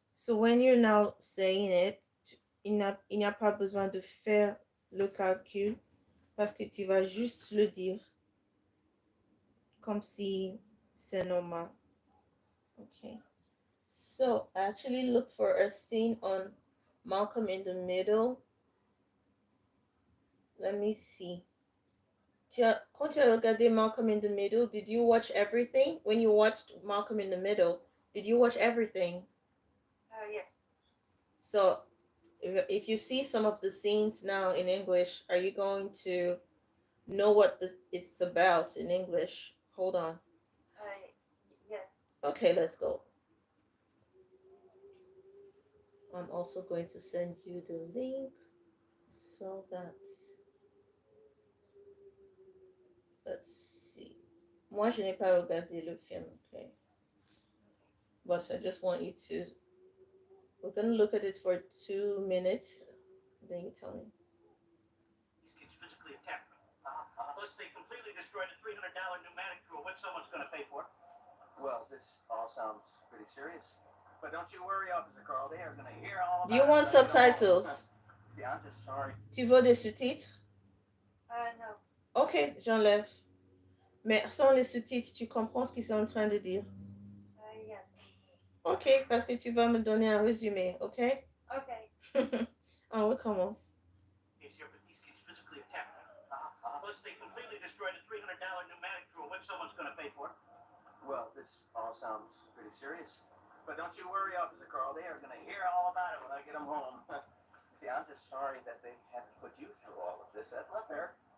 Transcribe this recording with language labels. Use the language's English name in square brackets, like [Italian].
[English] So when you're now saying it, [French] il n'y a pas besoin de faire le calcul parce que tu vas juste le dire comme si c'est normal. [English] Okay. So I actually looked for a scene on Malcolm in the Middle. Let me see. [French] Quand tu as regardé [English] Malcolm in the Middle, did you watch everything? When you watched Malcolm in the Middle, did you watch everything? Yes. So if you see some of the scenes now in English, are you going to know what it's about in English? Hold on. Yes. Okay, let's go. I'm also going to send you the link so that let's see. [French] Moi, je n'ai pas regardé le film, okay? [English] But I just want you to. We're gonna look at it for 2 minutes. Then you tell me. These kids physically attacked me. Plus, they completely destroyed a $300 pneumatic through a which someone's going to pay for. Well, this all sounds pretty serious. But don't you worry, Officer Carl. They are going to hear all Do you about it. want subtitles? See, I'm just sorry. [French] Tu veux des sous-titres? [English] No. [French] Ok, j'enlève. Mais sans les sous-titres, tu comprends ce qu'ils sont en train de dire. [English] Yes. [French] Ok, parce que tu vas me donner un résumé, ok? [English] Okay. [French] On recommence. [English] Yes, sir, but these kids physically attacked me. Plus, they completely destroyed a $300 pneumatic through a which someone's going to pay for. Well, this all sounds pretty serious. But don't you worry, Officer Carl. They are going to hear all about it when I get them home. See, I'm just sorry that they had to put you through all of this. That's not fair.